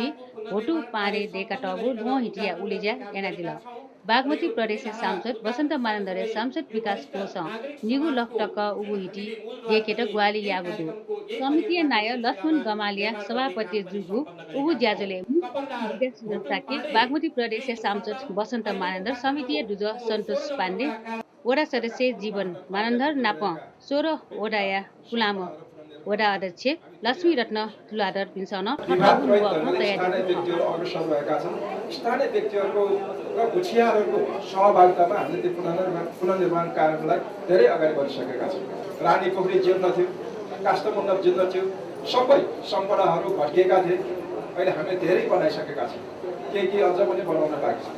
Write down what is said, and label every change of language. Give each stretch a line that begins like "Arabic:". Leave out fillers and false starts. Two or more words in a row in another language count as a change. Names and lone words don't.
Newari: भोटु पारे देका टबु नो हिटिया उलेजा एना दिल बागमती प्रदेश सांसद वसन्त मानन्दरे सांसद विकास कोष निगु लकटक उगु हिटी देखेट ग्वाली यागुदु समिति नाय लक्ष्मण गमालिया सभापति जुगु उगु ज्याजोले विद्यासुन्दर साके बागमती प्रदेश सांसद वसन्त मानन्दर समिति दुज सन्तोष पाण्डे वडा सदस्य जीवन मानन्दर नाप 16 वडाया कुलाम वडा अध्यक्ष लक्ष्मी रत्न तुलाधर पिन्सन
Nepali: स्थानीय व्यक्तिहरूको र गुछियारहरूको सहभागितामा हामीले त्यो पुनर्निर्माण कार्यलाई धेरै अगाडि बढिसकेका छौँ। रानी पोखरी जीर्ण थियो, काष्ठमण्डप जीर्ण थियो, सबै सम्पदाहरू भट्किएका थिए। अहिले हामीले धेरै बनाइसकेका छौँ, केही अझ पनि बनाउन बाँकी छ।